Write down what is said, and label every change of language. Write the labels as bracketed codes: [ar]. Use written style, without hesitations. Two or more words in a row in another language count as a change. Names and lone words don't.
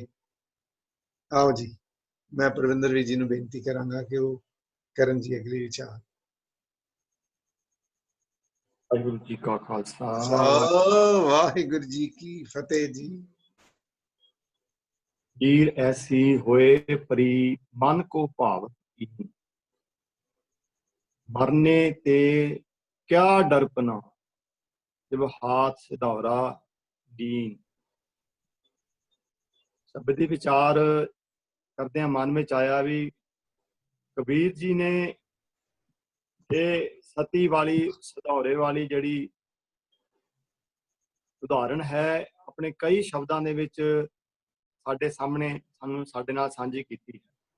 [pa] ਆਓ ਜੀ, ਮੈਂ ਪਰਵਿੰਦਰ ਵੀਰ ਜੀ ਨੂੰ ਬੇਨਤੀ ਕਰਾਂਗਾ ਕਿ ਉਹ ਕਰਨ ਜੀ ਅਗਲੀ ਵਿਚਾਰ। ਵਾਹਿਗੁਰੂ ਜੀ ਕਾ ਖਾਲਸਾ, ਵਾਹਿਗੁਰੂ ਜੀ ਕੀ ਫਤਿਹ ਜੀ। [hi] हीर ऐसी होए परी मन को भाव कीन, मरने ते क्या डरपना जब हाथ सिधौरा दीन। [pa] शब्द ਦੇ ਵਿਚਾਰ ਕਰਦੇ ਆ, ਮਨ ਵਿੱਚ ਆਇਆ ਵੀ ਕਬੀਰ ਜੀ ਨੇ ਇਹ ਸਤੀ ਵਾਲੀ ਸਿਧੌਰੇ ਵਾਲੀ ਜਿਹੜੀ ਉਦਾਹਰਣ ਹੈ ਆਪਣੇ ਕਈ ਸ਼ਬਦਾਂ ਦੇ ਵਿੱਚ ਸਾਡੇ ਸਾਹਮਣੇ ਸਾਡੇ ਨਾਲ ਸਾਂਝੀ ਕੀਤੀ ਹੈ।